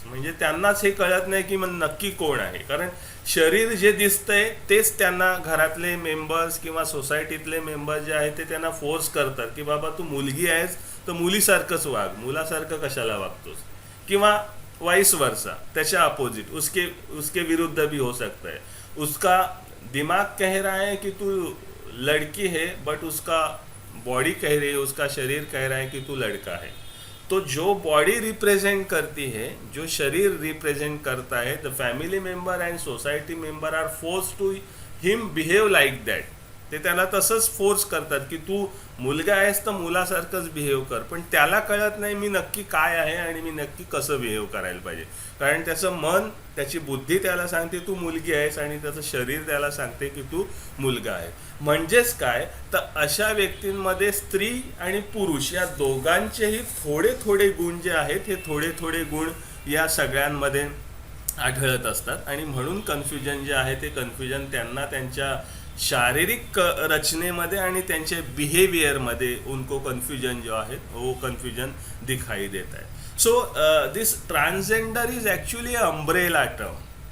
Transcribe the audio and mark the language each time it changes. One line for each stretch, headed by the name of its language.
Marathi: म्हणजे त्यांनाच हे कळत नाही की मग नक्की कोण आहे. कारण शरीर जे दिसतंय तेच त्यांना घरातले मेंबर्स किंवा सोसायटीतले मेंबर्स जे आहेत ते त्यांना फोर्स करतात की बाबा तू मुलगी आहेस तर मुलीसारखंच वाग, मुलासारखं कशाला वागतोस, किंवा वाइस वर्सा, त्याच्या अपोजिट
Hindi: उसके विरुद्ध भी हो सकता है. उसका दिमाग कह रहा है कि तू लड़की है, बट उसका बॉडी कह रही है, उसका शरीर कह रहा है कि तू लड़का है. तो जो बॉडी रिप्रेजेंट करती है, जो शरीर रिप्रेजेंट करता है,
English: The family member and society member are force to him behave like that.
Marathi: ते त्याला तसंच फोर्स करतात की तू मुलगा आहेस तर मुलासारखंच बिहेव कर. पण त्याला कळत नाही मी नक्की काय आहे आणि मी नक्की कसं बिहेव करायला पाहिजे. कारण त्याचं मन, त्याची बुद्धी त्याला सांगते तू मुलगी आहेस, आणि त्याचं शरीर त्याला सांगते की तू मुलगा आहे. म्हणजेच काय, तर अशा व्यक्तींमध्ये स्त्री आणि पुरुष या दोघांचेही थोडे थोडे गुण जे आहेत, हे थोडे थोडे गुण या सगळ्यांमध्ये आढळत असतात. आणि म्हणून कन्फ्युजन जे आहे ते कन्फ्युजन त्यांना त्यांच्या शारीरिक रचनेमध्ये आणि त्यांचे बिहेवियरमध्ये
Hindi: उनको कन्फ्युजन जो आहे वो कन्फ्युजन दिखाई देता है.
English: So this transgender is actually a umbrella term.